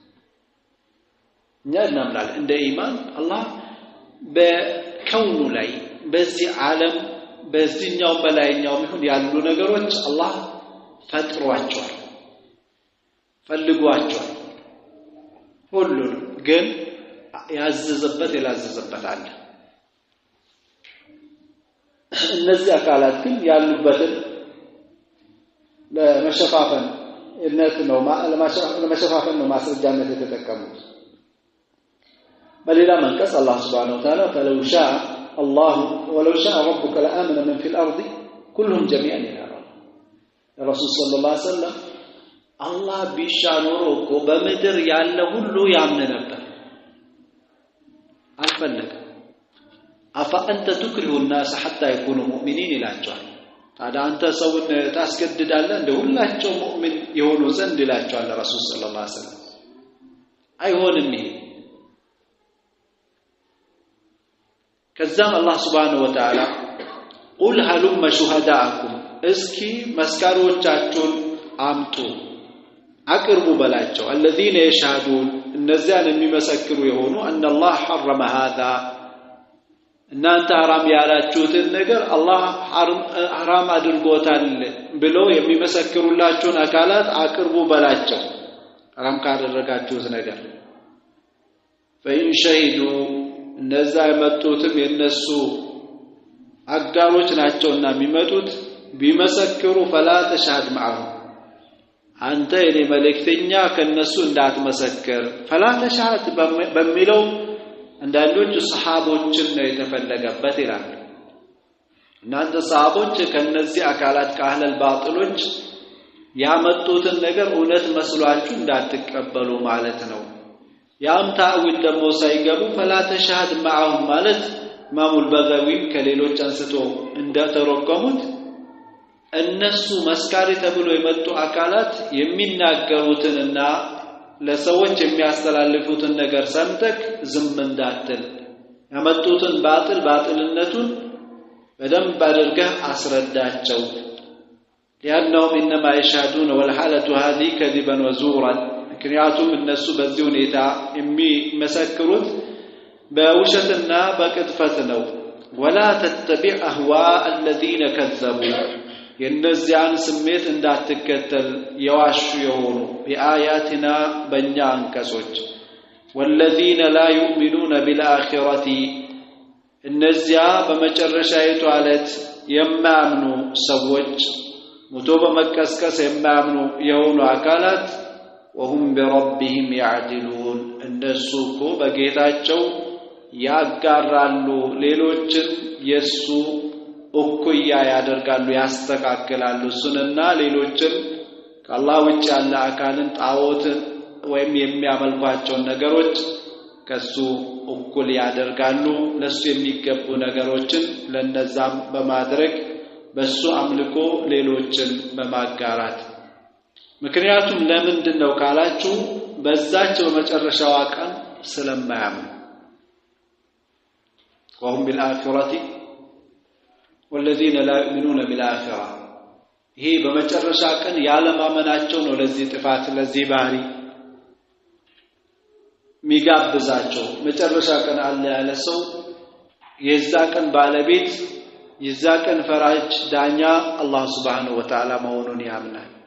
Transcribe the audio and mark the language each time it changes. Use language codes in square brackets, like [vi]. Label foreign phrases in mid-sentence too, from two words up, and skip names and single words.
[am] እኛ እናምናለን እንደ ኢማን አላህ በከውኑ ላይ በዚህ ዓለም በዚህኛው በላይኛው ይሁን ያሉ ነገሮች አላህ ፈጥሯቸዋል ፈልጓቸዋል ሁሉንም ግን ያዘዘበት ያላዘዘበት አለ እነዚህ አካላት ግን ያሉበትን ለመሸፋፈን እነት ነው ለመሸፋፈን ነው ማስረጃነት የተጠቀሙት በሌላ መንቀስ አላህ [ar] سبحانه وتعالى فلو شاء الله ولو شاء ربك لآمن من في الأرض كلهم جميعا إلى الله الرسول صلى الله عليه وسلم الله بيشانورو [am] እኮ በመድር ያለ ሁሉ ያምን ነበር አልፈለገም [ar] أفأنت تكره الناس حتى يكونوا مؤمنين [am] ይላቸዋል ታዲያ አንተ ሰውን ታስገድዳለህ እንደ ሁላቸው ሙእሚን የሆኑ ዘንድ ይላቸዋል ረሱል [ar] صلى الله عليه وسلم [am] አይሆንም ይሄ ከዛም አላህ [ar] سبحانه وتعالى قل هلم شهداءكم [am] እስኪ መስካሪዎቻችሁን አምጡ አቅርቡ በላቸው [ar] الذين يشهدون [am] እነዚያን የሚመሰክሩ የሆኑ [ar] ان الله حرم هذا [am] እናንተ حرام ያላችሁትን ነገር አላህ حرام አድርጎታል ብለው የሚመሰክሩላችሁን አካላት አቅርቡ በላቸው حرام ካደረጋችሁት ነገር [ar] فإن شهدوا [am] እነዛ የመጡትም የነሱ አጋሮች ናቸውና የሚመጡት ቢመሰክሩ [ar] فلا تشهد معهم [am] አንተ የኔ መልእክተኛ ከነሱ እንዳትመሰክር [ar] فلا تشهد [am] በሚለው አንዳንዶች ሰሃቦችን ነው የተፈለገበት ይላል እናንተ ሰሃቦች ከነዚህ አካላት ከአህለል ባጥሎች ያመጡትን ነገር እውነት መስሏችሁ እንዳትቀበሉ ማለት ነው ያም ታዊል ደግሞ ሳይገቡ [ar] فلا تشهد معهم [am] ማለት ማሙል በጋዊ ከሌሎች አንስቶ እንደተረጎሙት እነሱ መስካሪ ተብሎ የመጡ አካላት የሚናገሩትንና ለሰዎች የሚያስተላልፉትን ነገር ሰምተክ ዝም እንዳትል ያመጡትን ባጥልነቱን በደንብ አድርገህ አስረዳቸው [ar] لأنهم إنما يشهدون والحالة هذه كذبا وزورا [am] ምክንያቱም እነሱ በዚህ ሁኔታ የሚመሰክሩት በውሸትና በቅጥፈት ነው [ar] ولا تتبع أهواء الذين كذبوا [am] የነዚያን ስሜት እንዳትከተል የዋሹ የሆኑ በአያትና በእኛ አንቀጾች [ar] والذين لا يؤمنون بالآخرة [am] እነዚያ በመጨረሻይቱ ዓለት የማያምኑ ሰዎች ሞቶ በመቀስቀስ የማያምኑ የሆኑ አካላት [ar] وهم بربهم يعدلون [am] እነሱ እኮ በጌታቸው ያጋራሉ ሌሎችን የሱ እኩያ ያደርጋሉ ያስተካክላሉ እሱንና ሌሎችን ከአላህ ውጭ ያለ አካልን ጣዖትን ወይም የሚያመልኳቸው ነገሮች ከሱ እኩል ያደርጋሉ ለሱ የሚገቡ ነገሮችን ለነዛም በማድረግ በሱ አምልኮ ሌሎችን በማጋራት ምክንያቱም ለምንድነው ካላችሁ በዛቸው በመጨረሻው ቀን ስለማያምኑ [ar] وهم بالآخرة والذين لا يؤمنون بالآخرة [am] ይሄ በመጨረሻ ቀን ያለማመናቸው ነው ለዚህ ጥፋት ለዚህ ባህሪ ሚጋብዛቸው መጨረሻ ቀን አለ ያለ ሰው የዛ ቀን ባለቤት የዛ ቀን ፈራጅ ዳኛ አላህ [ar] سبحانه وتعالى [am] መሆኑን ያምናል